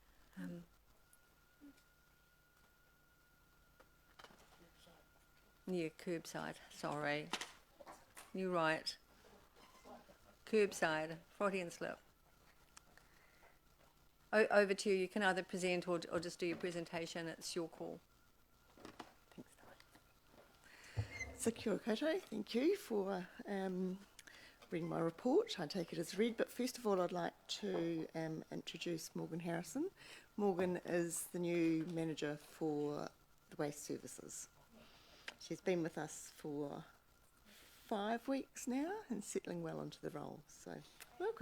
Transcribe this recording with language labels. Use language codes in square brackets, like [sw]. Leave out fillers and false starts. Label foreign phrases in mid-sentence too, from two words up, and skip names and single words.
[en] Yeah, curbside, sorry. You're right. Curbside, Freudian slip. Over to you. You can either present or just do your presentation. It's your call. So [mi] kia ora koutou, [en] thank you for reading my report. I take it as read, but first of all I'd like to introduce Morgan Harrison. Morgan is the new manager for the Waste Services. She's been with us for 5 weeks now and settling well into the role, so welcome.